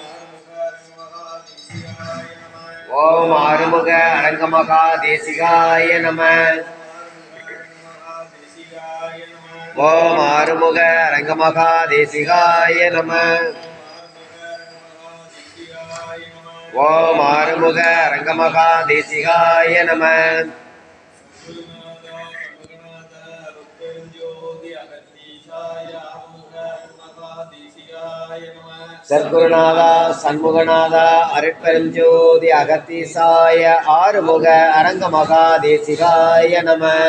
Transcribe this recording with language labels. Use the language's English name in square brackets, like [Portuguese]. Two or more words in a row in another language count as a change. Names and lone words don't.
[Sanskrit] ओम आरुमुग अरंगमहादेशिकाय नमः। ओम आरुमुग अरंगमहादेशिकाय नमः। ओम आरुमुग अरंगमहादेशिकाय नमः। [Tamil] சர்க்குருநாதா சண்முகநாதா அருட்பெருஞ்சோதி அகத்தீசாய ஆறுமுக அரங்க மகாதேசிகாய நம.